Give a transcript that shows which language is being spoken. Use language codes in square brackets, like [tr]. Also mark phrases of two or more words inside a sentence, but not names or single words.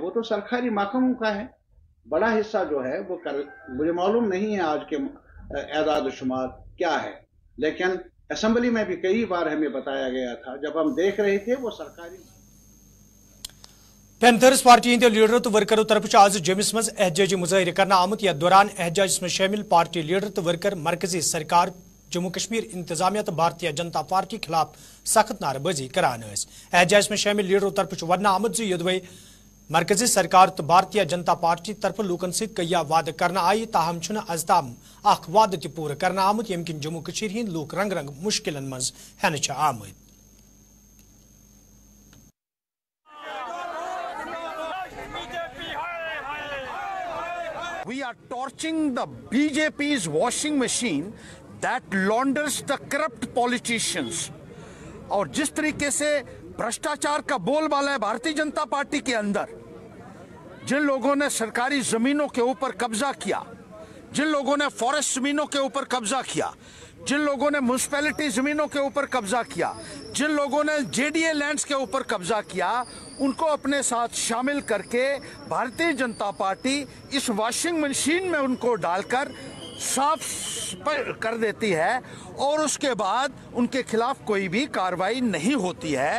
[hi] वो तो सरकारी महकमों का है, बड़ा हिस्सा जो है वो मुझे मालूम नहीं है आज के एदाद शुमार क्या है, लेकिन असेंबली में भी कई बार हमें बताया गया था जब हम देख रहे थे वो सरकारी। [ks] पैंथर्स पार्टी हंद लीडर तो वर्करों तरफ आज जम्मू मज एहजाजी मुजाहिर करना आमुत। यथ दौरान एहजाज में शामिल पार्टी लीडर तो वर्कर मरकजी सरकार, जम्मू कश्मीर इंतजामिया तो भारतीय जनता पार्टी खिलाफ सख्त नारेबाजी करान। एहजाज में शामिल लीडरों तरफ वन आमुत यदवे मरकजी सरकार तो भारतीय जनता पार्टी तरफ लूकन सत कया वाद करना आई, ताहम अजताम अख वाद तह पूर करना आमुत यम किन जम्मू कश्मीर हंद लूक रंग रंग मुश्किलन मज हेन आमुत। [en] We are torching the BJP's washing machine that launders the corrupt politicians. [hi] और जिस तरीके से भ्रष्टाचार का बोलबाला है भारतीय जनता पार्टी के अंदर, जिन लोगों ने सरकारी जमीनों के ऊपर कब्जा किया, जिन लोगों ने फॉरेस्ट जमीनों के ऊपर कब्जा किया, जिन लोगों ने म्यूनिसिपैलिटी जमीनों के ऊपर कब्जा किया, जिन लोगों ने जेडीए लैंड्स के ऊपर कब्जा किया, उनको अपने साथ शामिल करके भारतीय जनता पार्टी इस [en] washing machine [hi] में उनको डालकर साफ कर देती है और उसके बाद उनके खिलाफ कोई भी कार्रवाई नहीं होती है।